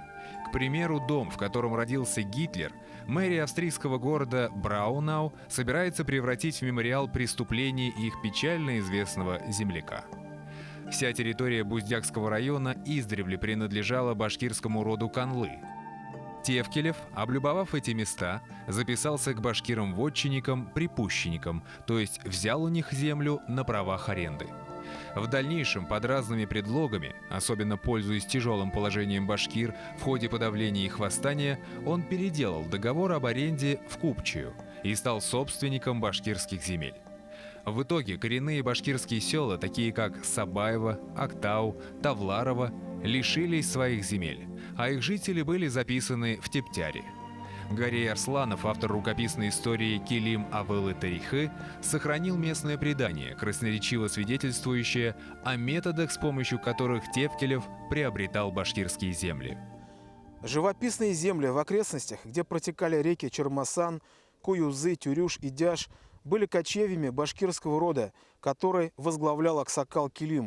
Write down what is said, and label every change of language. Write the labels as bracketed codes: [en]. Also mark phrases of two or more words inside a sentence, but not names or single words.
[ru] К примеру, дом, в котором родился Гитлер, мэрия австрийского города Браунау собирается превратить в мемориал преступлений их печально известного земляка. Вся территория Буздякского района издревле принадлежала башкирскому роду Канлы. Тевкелев, облюбовав эти места, записался к башкирам-вотчинникам-припущенникам, то есть взял у них землю на правах аренды. В дальнейшем, под разными предлогами, особенно пользуясь тяжелым положением башкир в ходе подавления их восстания, он переделал договор об аренде в купчую и стал собственником башкирских земель. В итоге коренные башкирские села, такие как Сабаево, Актау, Тавларово, лишились своих земель, а их жители были записаны в Тептяре. Гарей Арсланов, автор рукописной истории «Килим Авылы Тарихы», сохранил местное предание, красноречиво свидетельствующее о методах, с помощью которых Тевкелев приобретал башкирские земли. Живописные земли в окрестностях, где протекали реки Чермасан, Куюзы, Тюрюш и Дяш, были кочевьями башкирского рода, который возглавлял аксакал Килим.